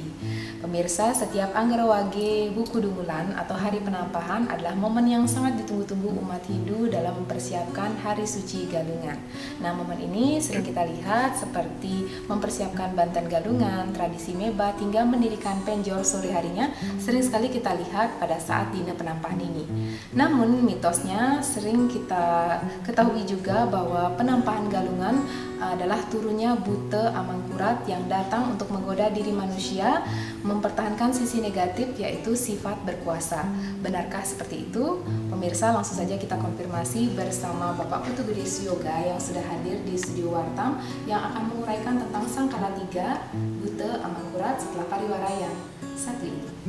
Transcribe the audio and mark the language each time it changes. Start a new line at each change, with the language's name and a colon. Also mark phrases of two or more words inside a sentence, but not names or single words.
Indonesian: Pemirsa, setiap Anggara Wage Buku Dungulan atau Hari Penampahan adalah momen yang sangat ditunggu-tunggu umat Hindu dalam mempersiapkan Hari Suci Galungan. Nah, momen ini sering kita lihat seperti mempersiapkan banten galungan, tradisi mebat, hingga mendirikan penjor sore harinya sering sekali kita lihat pada saat Dina Penampahan ini. Namun, mitosnya sering kita ketahui juga bahwa penampahan galungan adalah turunnya Buta Amangkurat yang datang untuk menggoda diri manusia, mempertahankan sisi negatif yaitu sifat berkuasa. Benarkah seperti itu? Pemirsa, langsung saja kita konfirmasi bersama Bapak Putu Gede Yoga yang sudah hadir di studio Wartam yang akan menguraikan tentang Sangkala 3 Buta Amangkurat setelah pariwara yang satu ini.